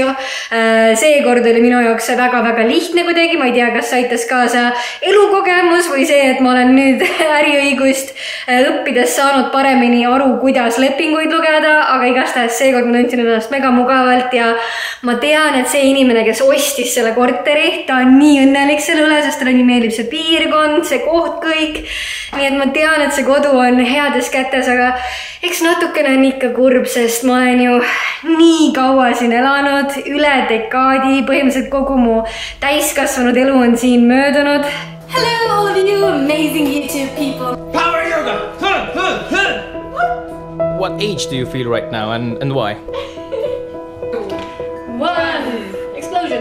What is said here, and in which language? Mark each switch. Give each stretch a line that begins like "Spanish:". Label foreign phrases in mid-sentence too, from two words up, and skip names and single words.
Estonian: Seekord oli minu jaoks väga-väga lihtne kuidagi, ma ei tea, kas aitas kaasa elukogemus või see, et ma olen nüüd äriõigust õppides saanud paremini aru, kuidas lepinguid lugeda, aga igastahes seekord ma tundsin ennast mega mugavalt ja ma tean, et see inimene, kes ostis selle korteri, ta on nii õnnelik selle üle, sest talle nii meeldib see piirkond, see koht kõik. Nii et ma tean, et see kodu on heades kätes, aga eks natukene on ikka kurb, sest ma olen ju nii kaua siin elanud, üle dekaadi, põhimõtteliselt kogu mu täiskasvanud elu on siin möödunud.
English: Hello all of you amazing YouTube people! Power yoga! What age do you feel right now and why? 1. Explosion!